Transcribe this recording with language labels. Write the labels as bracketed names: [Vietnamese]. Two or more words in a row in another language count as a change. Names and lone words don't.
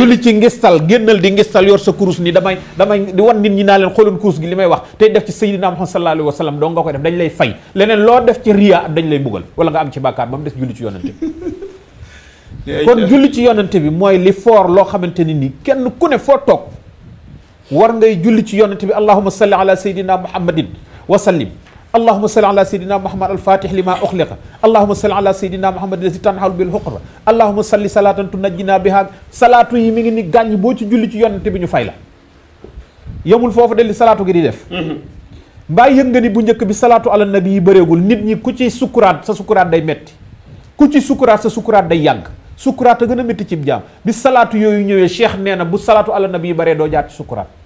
[Wolof] julli ci ngistal génnal di ngistal yor sa kurus ni damay di wan nit ñi naa leen xooloon kurus gi li may wax tey def ci sayyidina Muhammad [Arabic] صلى الله عليه وسلم [Wolof] doo nga koy def dañ lay fay leneen loo def ci riya dañ lay mbugal wala nga am ci bàkkaar ba mu des julli ci yonante bi kon julli ci yonante bi mooy li foor loo xamante ni nii kenn ku ne foo toog war ngay julli ci yonante bi [Arabic] اللهم صل على سيدنا محمد وسلم اللهم صل على سيدنا محمد الفاتح لما أغلق اللهم صل على سيدنا محمد الذي تنحل به العقد اللهم صل صلاة تنجينا بها [Wolof] salaatu yi mi ngi ni gàññ boo ci julli ci yonante bi ñu fay la yemul foofu de li salaatu gi di def mbaa yëg nga ni bu njëkk bi [Arabic] صلاة على النبي [Wolof] yi bëreegul nit ñi ku ci sukuraat sa sukuraat day metti ku ci sukuraat sa sukuraat day yàgg sukuraat a gën a métti cib jaam bi salaatu yooyu ñëwee cheikh nee na bu [Arabic] صلاة على النبي [Wolof] yi bëree doo jaar ci sukuraat